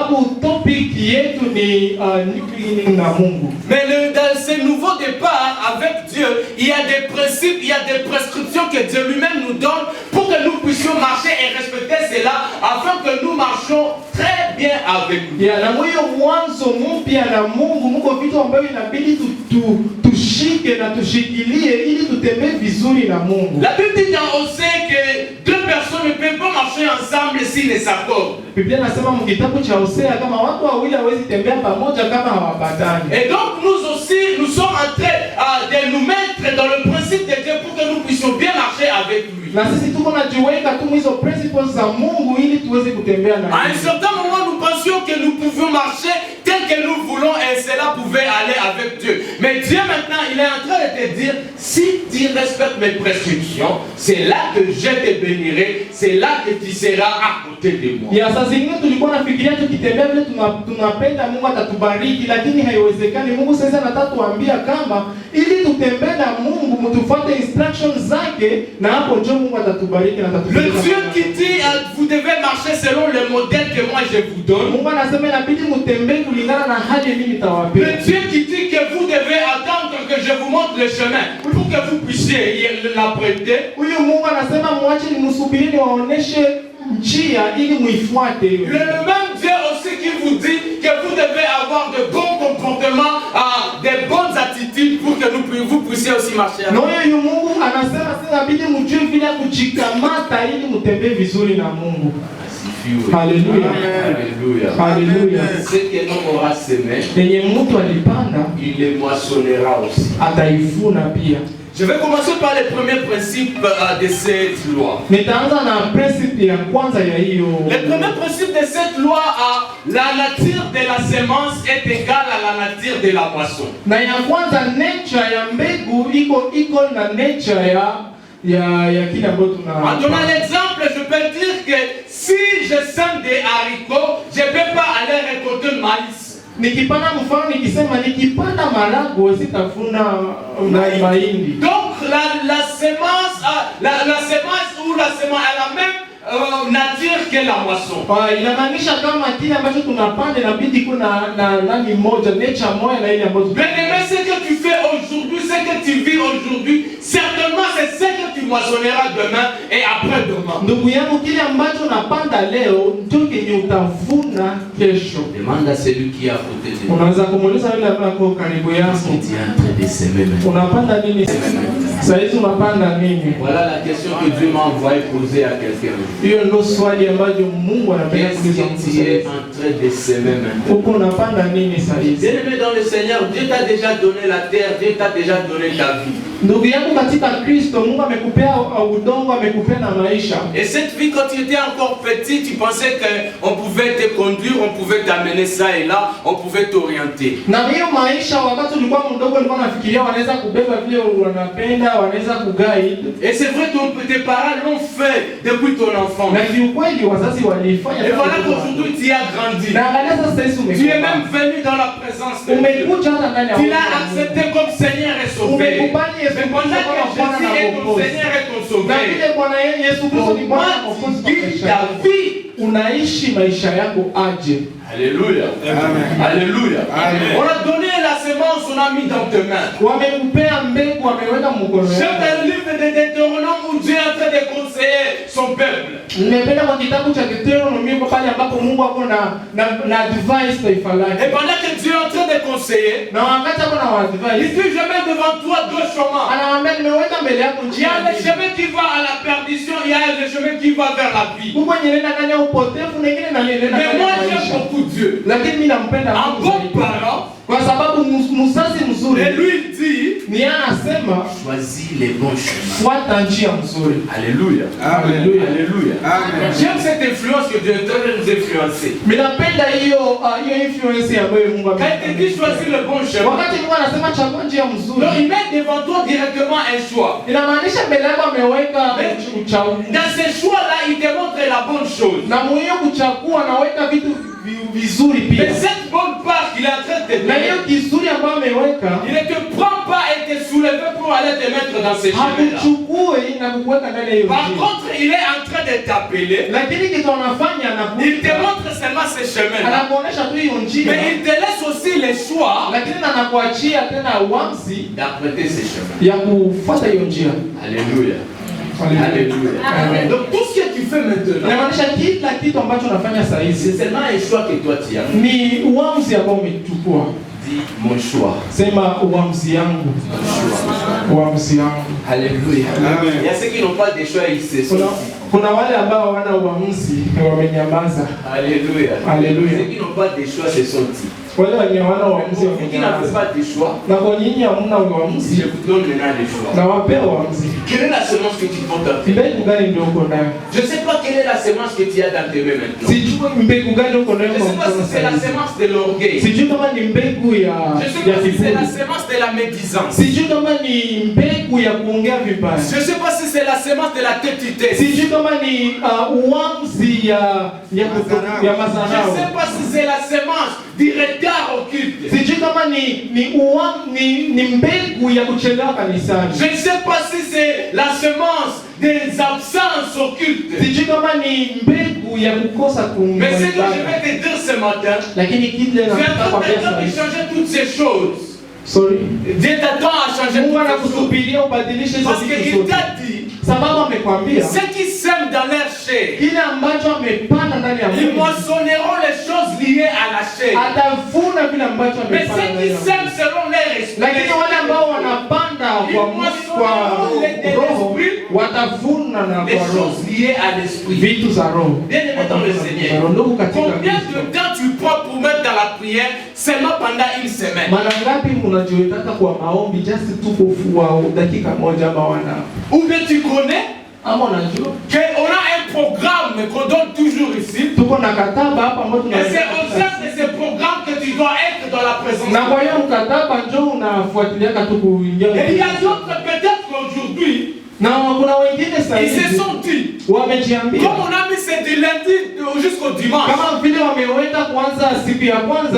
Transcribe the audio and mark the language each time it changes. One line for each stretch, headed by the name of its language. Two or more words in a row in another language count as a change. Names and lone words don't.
French: Mais dans ce nouveau départ avec Dieu, il y a des principes, il y a des prescriptions que Dieu lui-même nous donne pour que nous puissions marcher et respecter cela afin que nous marchions très bien avec lui. La Bible dit dans Osée que deux personnes personnes ne peuvent pas marcher ensemble s'ils ne s'accordent.
Swahili: Biblia inasema mkitabu cha Hosea kama watu wawili hawezi tembea pamoja kama hawapatani.
French: Et donc nous aussi, nous sommes en train de nous mettre dans le principe de Dieu pour que nous puissions bien marcher avec lui.
Swahili: Na sisi tuko najiweka tu hizo principles za Mungu ili tuweze kutembea na
French: À un certain moment, nous pensions que nous pouvions marcher tel que nous voulons et cela pouvait aller avec Dieu. Mais Dieu maintenant, il est en train de te dire, si tu respectes mes prescriptions, c'est là que je te bénirai, c'est là que tu seras à côté de moi.
Swahili: Ya saa zingine tulikuwa nafikiria tukitembea vile tunapenda Mungu atatubariki, lakini haiwezekani. Mungu sasa anataka tuambia kama ili tutembee na Mungu mtufuate instructions zake, na hapo ndio Mungu atatubariki na atatubariki.
French: Le Dieu qui dit vous devez marcher selon le modèle que moi je vous donne.
Swahili: Mungu anasema inabidi mtembee kulingana na hali mimi nitawapea.
French: Le Dieu qui dit que vous devez attendre que je vous montre le chemin pour que vous puissiez l'emprunter.
Swahili: Huyu Mungu anasema muache nimsubiri niwaoneshe njia ili muifuate.
French: Le même Dieu aussi qui vous dit que vous devez avoir de bons comportements, des bonnes attitudes pour que vous puissiez aussi marcher.
Swahili: Na huyu Mungu anasema sasa inabidi mjue vile kujikamata ili mtembee vizuri na Mungu.
French: Alléluia. Alléluia. Alléluia. Ce que l'homme aura semé,
Swahili: Yenye mtu alipanda
French: il les moissonnera aussi.
Swahili: ataivuna pia.
French: Je vais commencer par les premiers principes de cette loi.
Swahili: Nitaanza na principe ya kwanza ya hiyo.
French: Le premier principe de cette loi, la nature de la semence est égale à la nature de la moisson.
Swahili: Na ya kwanza nature ya mbegu iko na nature ya kile ambacho tuna.
French: En donnant l'exemple, je peux dire que si je sème des haricots, je ne peux pas aller récolter le maïs.
Swahili: Nikipanda mfano nikisema nikipanda maharagwe sitavuna mahindi.
French: Donc la semence ou la semence a la même nature que la moisson.
Swahili: Inamaanisha kama kile ambacho tunapanda inabidi kuna na nani moja, nature moja na ile ambayo.
French: Bien-aimé, ce que tu fais aujourd'hui, ce que tu vis aujourd'hui, certainement c'est ce que tu moissonneras demain et après-demain.
Swahili: Ndugu yangu, kile ambacho unapanda leo ndio kenye utavuna kesho.
French: Demande à celui qui est à côté de toi.
Swahili: Unaweza kumuuliza yule ambaye ako karibu yako.
French: Tu es en train de semer maintenant.
Swahili: Unapanda nini? Sasa hizi unapanda nini?
French: Voilà la question que Dieu m'a envoyé poser à quelqu'un.
Swahili: Hiyo ndio swali ambalo Mungu anapenda kuuliza mtu.
French: Tu es en train de semer maintenant.
Swahili: Uko unapanda nini sasa hivi?
French: Bien-aimé dans le Seigneur, Dieu t'a déjà donné la terre, Dieu t'a déjà donné ta vie.
Swahili: Ndugu yangu katika Kristo, Mungu amekupea udongo, amekupea na maisha.
French: Et cette vie, quand tu étais encore petit, tu pensais qu'on pouvait te conduire, on pouvait t'amener ça et là, on pouvait t'orienter.
Swahili: Na hiyo maisha wakati ulikuwa mdogo ulikuwa unafikiria wanaweza kubeba vile wanapenda, wanaweza kuguide.
French: Et c'est vrai que tes parents l'ont fait depuis ton enfance.
Swahili: Na kiukweli wazazi walifanya.
French: Et voilà qu'aujourd'hui tu as grandi.
Swahili: Na angalia sasa hivi umekuwa.
French: Tu es même venu dans la présence de Dieu.
Swahili: Umekuja hata ndani ya Mungu.
French: Tu l'as accepté comme Seigneur et Sauveur.
Swahili: Umekubali Yesu
French: Mais pendant que Jésus est ton Seigneur et ton Sauveur,
Swahili: na vile Bwana Yesu Kristo ni Bwana na Mwokozi wa maisha yako, unaishi maisha yako aje?
French: Alléluia. Amen. Alléluia. Amen. On a donné la semence, on a mis dans tes mains.
Swahili: Wamekupea mbegu, wameweka mkono wako.
French: C'est un livre de Deutéronome où Dieu est en train de conseiller son peuple.
Swahili: Nimependa kwa kitabu cha Deuteronomy kwa pale ambapo Mungu ako na advice taifa lake.
French: Et pendant que Dieu est en train de conseiller,
Swahili: na wakati ako na advice,
French: il dit je mets devant toi deux chemins.
Swahili: Anawaambia nimeweka mbele yako
French: Il y
Swahili: njia.
French: a le chemin qui va à la perdition, il y a le chemin qui va vers la vie.
Swahili: Mungu anaenda ndani ya upotevu na ingine anaenda ndani
French: Mais
Swahili: ya
French: moi j'aime
Swahili: maisha.
French: beaucoup Dieu.
Swahili: Lakini mimi nampenda
French: Un
Swahili: Mungu
French: bon
Swahili: zaidi.
French: parent,
Swahili: kwa sababu mzazi mzuri
French: et lui il dit
Swahili: ni anasema
French: choisis les bons chemins.
Swahili: fuata njia mzuri.
French: Alléluia. Alléluia. Alléluia. J'aime cette influence que Dieu est en train de nous influencer.
Swahili: Mimi napenda hiyo influence ambayo Mungu
French: Quand il dit choisis le bon chemin,
Swahili: wakati Mungu anasema chagua njia mzuri,
French: donc il met devant toi directement un choix.
Swahili: inamaanisha mbele yako ameweka uchaguzi.
French: Dans ces choix-là, il te montre la bonne chose.
Swahili: Na mwenyewe kuchagua anaweka vitu vizuri pia.
French: Mais cette bonne part qu'il est en train de te
Swahili: Na hiyo
French: donner,
Swahili: kizuri ambayo ameweka
French: il ne te prend pas et te soulève pour aller te mettre dans ces chemins-là.
Swahili: hakuchukue na kukuweka ndani ya hiyo
French: Par
Swahili: njia.
French: contre, il est en train de t'appeler.
Swahili: Lakini kitu anafanya
French: Il te montre seulement ces chemins-là.
Swahili: anakuonesha tu hiyo njia,
French: Mais il te laisse aussi les choix
Swahili: lakini anakuachia tena uamuzi
French: d'apprêter ces chemins.
Swahili: ya kufuata hiyo njia.
French: Alléluia. Alléluia. Amen. Donc tout ce que tu fais maintenant,
Swahili: Inamaanisha kila kitu ambacho unafanya saa hizi
French: c'est seulement un choix que toi tu as.
Swahili: ni uamuzi ambao umechukua.
French: Dis dit mon choix.
Swahili: Sema uamuzi yangu. Uamuzi yangu.
French: Alléluia. Il y a ceux qui n'ont pas de choix, ils se sont.
Swahili: Kuna wale ambao wana uamuzi wamenyamaza.
French: Alléluia. Alléluia. Ceux qui n'ont pas de choix se sont dit.
Swahili: Wale wenye wana uamuzi
French: Vous qui n'avez
Swahili: wamenyamaza.
French: pas de choix,
Swahili: Na kwa nyinyi hamna
French: je
Swahili: uamuzi.
French: vous donne maintenant des choix.
Swahili: Na wapea uamuzi.
French: Quelle est la semence que tu portes à faire?
Swahili: Mbegu gani ndio uko nayo?
French: Je ne sais pas quelle est la semence que tu as dans tes mains maintenant.
Swahili: Sijui mbegu gani uko nayo
French: Je ne
Swahili: kwa
French: sais pas
Swahili: mkono
French: si c'est la
Swahili: sasa.
French: semence de l'orgueil.
Swahili: Sijui kama ni mbegu ya
French: Je ne sais pas si c'est
Swahili: kiburi.
French: la semence de la médisance.
Swahili: Sijui kama ni mbegu ya kuongea vibaya.
French: Je ne sais pas si c'est la semence de la tête-tête.
Swahili: Sijui kama ni uamuzi ya
French: Je ne
Swahili: mazarau.
French: sais pas si c'est la semence du retard occulte.
Swahili: Sijui kama ni mbegu ya kuchelewa kanisani.
French: Je ne sais pas si c'est la semence des absences occultes.
Swahili: Sijui kama ni mbegu ya kukosa
French: Mais ce que je
Swahili: kuungana.
French: vais te dire ce matin,
Swahili: Lakini kile
French: tu es
Swahili: nataka
French: en train
Swahili: kuambia
French: de
Swahili: sasa.
French: changer toutes ces choses. Sorry. Dieu t'attend à changer
Swahili: Mungu
French: toutes ces choses.
Swahili: anakusubiria ubadilishe hizo
French: Parce
Swahili: vitu
French: qu'il
Swahili: zote.
French: t'a dit,
Swahili: Sababu amekwambia
French: ceux qui sèment dans leur chair,
Swahili: kile ambacho amepanda ndani ya
French: ils
Swahili: mwili
French: moissonneront les choses liées à la chair.
Swahili: atavuna vile ambacho
French: Mais
Swahili: amepanda
French: ceux
Swahili: ndani
French: qui
Swahili: ya mwili.
French: sèment selon leur esprit,
Swahili: Lakini wale ambao wanapanda kwa roho watavuna na
French: les
Swahili: kwa roho
French: choses liées à l'esprit.
Swahili: vitu za roho.
French: Bien-aimé dans le Seigneur,
Swahili: Ndugu katika
French: combien
Swahili: Kristo,
French: de temps tu prends pour mettre dans la prière seulement pendant une semaine?
Swahili: mara ngapi mnajiweka kwa maombi just tu kwa dakika moja ama wana
French: Ou bien tu connais
Swahili: ama unajua
French: qu'on a un programme qu'on donne toujours ici.
Swahili: tuko na kataba hapa ambayo
French: Et c'est au sein de ce programme que tu dois être dans la présence.
Swahili: na kwa hiyo mkataba njoo unafuatilia tu kuingia.
French: Et il y a d'autres peut-être qu'aujourd'hui,
Swahili: Na kuna wengine sasa
French: ils se sont dit,
Swahili: wamejiambia
French: comme on a mis c'est du lundi jusqu'au dimanche.
Swahili: kama vile wameweka kwanza siku ya kwanza